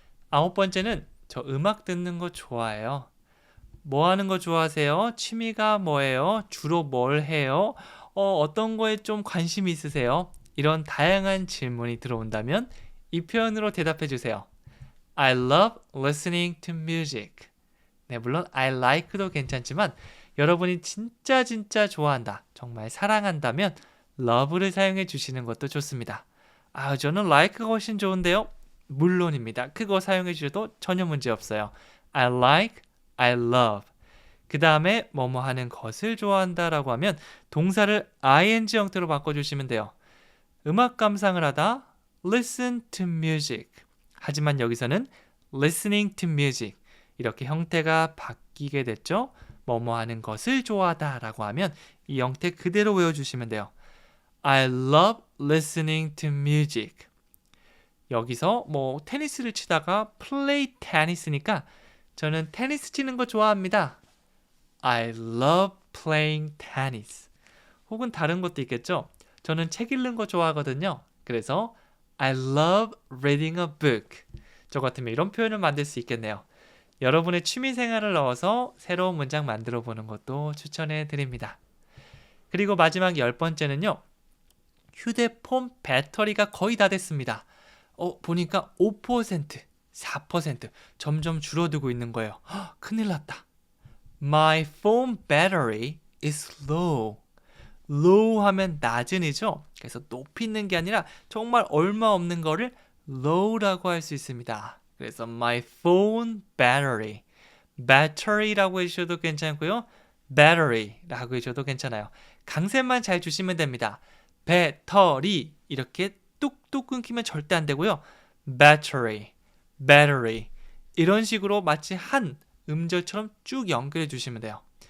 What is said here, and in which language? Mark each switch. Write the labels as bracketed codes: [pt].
[ko] 9번째는 저 음악 듣는 거 좋아해요. 뭐 하는 거 좋아하세요? 취미가 뭐예요? 주로 뭘 해요? 어떤 거에 좀 관심이 있으세요? 이런 다양한 질문이 들어온다면 이 표현으로 대답해 주세요. [en] I love listening to music. [ko] 네, 물론 I like도 괜찮지만 여러분이 진짜 좋아한다, 정말 사랑한다면 love를 사용해 주시는 것도 좋습니다. 저는 like가 훨씬 좋은데요? 물론입니다. 그거 사용해 주셔도 전혀 문제 없어요. [en] I like, I love. [ko] 그 다음에 뭐뭐 하는 것을 좋아한다 라고 하면 동사를 ing 형태로 바꿔주시면 돼요. 음악 감상을 하다, [en] listen to music. [ko] 하지만 여기서는 [en] listening to music. [ko] 이렇게 형태가 바뀌게 됐죠. 뭐뭐 하는 것을 좋아하다 라고 하면 이 형태 그대로 외워주시면 돼요. [en] I love listening to music. [ko] 여기서 뭐 테니스를 치다가 play tennis니까 저는 테니스 치는 거 좋아합니다. [en] I love playing tennis. [ko] 혹은 다른 것도 있겠죠. 저는 책 읽는 거 좋아하거든요. 그래서 [en] I love reading a book. [ko] 저 같으면 이런 표현을 만들 수 있겠네요. 여러분의 취미 생활을 넣어서 새로운 문장 만들어 보는 것도 추천해 드립니다. 그리고 마지막 10번째는요. 휴대폰 배터리가 거의 다 됐습니다. 보니까 5%, 4% 점점 줄어들고 있는 거예요. 큰일 났다. [en] My phone battery is low. [ko] low 하면 낮은이죠. 그래서 높이 있는 게 아니라 정말 얼마 없는 거를 low라고 할 수 있습니다. 그래서 [en] my phone battery. [ko] battery라고 해주셔도 괜찮고요. battery라고 해주셔도 괜찮아요. 강세만 잘 주시면 됩니다. 배터리 이렇게 뚝뚝 끊기면 절대 안 되고요. battery, battery 이런 식으로 마치 한 음절처럼 쭉 연결해 주시면 돼요.